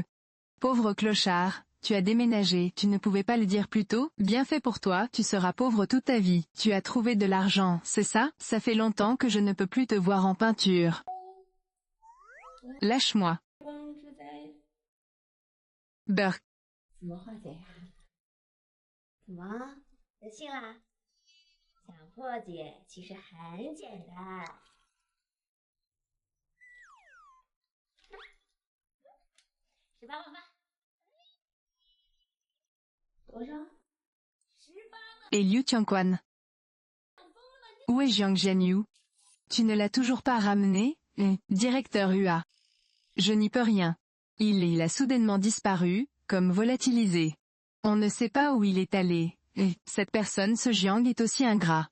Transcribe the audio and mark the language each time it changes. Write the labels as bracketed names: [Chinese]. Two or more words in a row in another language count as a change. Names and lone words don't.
[French] Pauvre clochard, tu as déménagé, tu ne pouvais pas le dire plus tôt? Bien fait pour toi, tu seras pauvre toute ta vie. Tu as trouvé de l'argent, c'est ça? Ça fait longtemps que je ne peux plus te voir en peinture. Lâche-moi. Burk. [Chinese] 怎么化解呀？怎么，得信啦？想破解其实很简单。18万吧。多少？18万。 [French] Et Liu Tianquan. Où est Jiang Jianyu? Tu ne l'as toujours pas ramené? Directeur UA. Je n'y peux rien. Il a soudainement disparu, comme volatilisé. On ne sait pas où il est allé. Cette personne, ce Jiang est aussi ingrat.